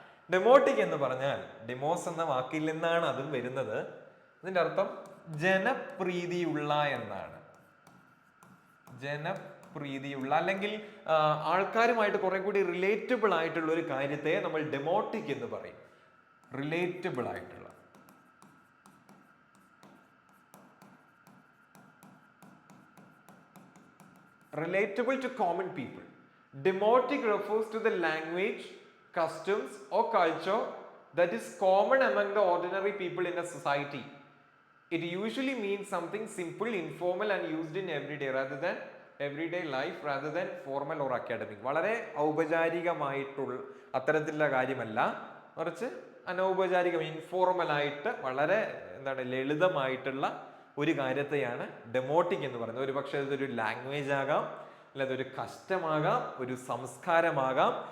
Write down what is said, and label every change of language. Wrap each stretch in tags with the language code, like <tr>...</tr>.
<ml>Demotic എന്ന് പറഞ്ഞാൽ ഡിമോസ് എന്ന വാക്കിൽ നിന്നാണ് അതും വരുന്നത്. അതിന്റെ അർത്ഥം ജനപ്രീതിയുള്ള എന്നാണ്. ജനപ്രീതിയുള്ള അല്ലെങ്കിൽ ആൾക്കാരുമായിട്ട് കുറെ കൂടി റിലേറ്റബിൾ ആയിട്ടുള്ള ഒരു കാര്യത്തെ നമ്മൾ ഡെമോട്ടിക് എന്ന് പറയും. റിലേറ്റബിൾ ആയിട്ടുള്ള,</ml> <en>relatable to common people. Demotic refers to the language, customs or culture that is common among the ordinary people in a society. It usually means something simple, informal and used in everyday life rather than formal or academic.</en> <ml>വളരെ ഔപചാരികമായിട്ടുള്ള അത്തരത്തിലുള്ള കാര്യമല്ല, മറിച്ച് അനൗപചാരികം, informal ആയിട്ട് വളരെ എന്താണ് ലളിതമായിട്ടുള്ള ഒരു കാര്യത്തെയാണ് demotic എന്ന് പറയുന്നത്. ഒരു പക്ഷേ ഇതൊരു ലാംഗ്വേജ് ആകാം, അല്ല അതൊരു കസ്റ്റമാകാം, ഒരു സംസ്കാരമാകാം.</ml>